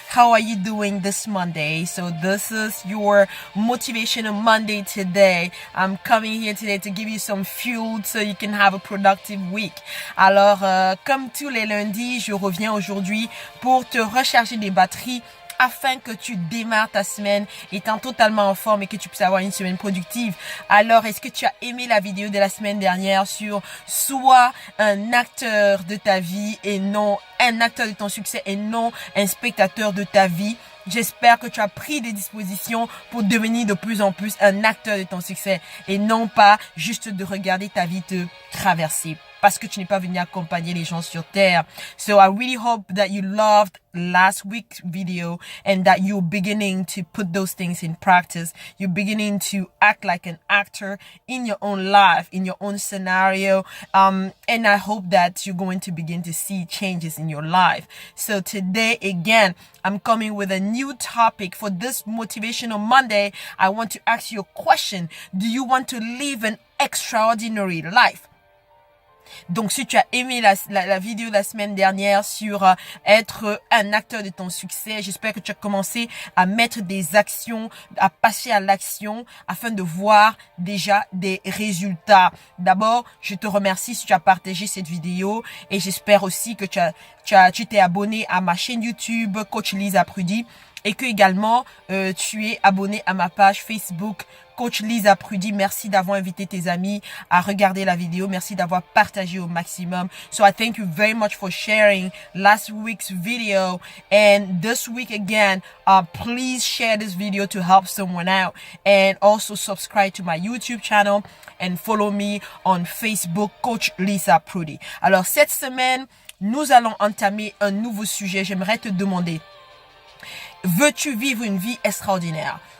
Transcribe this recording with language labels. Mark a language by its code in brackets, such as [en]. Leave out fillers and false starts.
[en] How are you doing this Monday? So this is your motivational Monday today. I'm coming here today to give you some fuel so you can have a productive week. [fr] Alors, comme tous les lundis, je reviens aujourd'hui pour te recharger des batteries afin que tu démarres ta semaine étant totalement en forme et que tu puisses avoir une semaine productive. Alors, est-ce que tu as aimé la vidéo de la semaine dernière sur sois un acteur de ta vie et non un acteur de ton succès et non un spectateur de ta vie? J'espère que tu as pris des dispositions pour devenir de plus en plus un acteur de ton succès et non pas juste de regarder ta vie te traverser parce que tu n'es pas venu accompagner les gens sur terre. [en] So I really hope that you loved last week's video and that you're beginning to put those things in practice. You're beginning to act like an actor in your own life, in your own scenario. And I hope that you're going to begin to see changes in your life. So today, again, I'm coming with a new topic for this Motivational Monday. I want to ask you a question. Do you want to live an extraordinary life? [fr] Donc, si tu as aimé la vidéo de la semaine dernière sur être un acteur de ton succès, j'espère que tu as commencé à mettre des actions, à passer à l'action afin de voir déjà des résultats. D'abord, je te remercie si tu as partagé cette vidéo et j'espère aussi que tu t'es abonné à ma chaîne YouTube Coach Lisa Prudy et que également tu es abonné à ma page Facebook Coach Lisa Prudy. Merci d'avoir invité tes amis à regarder la vidéo. Merci d'avoir partagé au maximum. [en] So I thank you very much for sharing last week's video. And this week again, please share this video to help someone out. And also subscribe to my YouTube channel and follow me on Facebook, Coach Lisa Prudy. [fr] Alors cette semaine, nous allons entamer un nouveau sujet. J'aimerais te demander, veux-tu vivre une vie extraordinaire?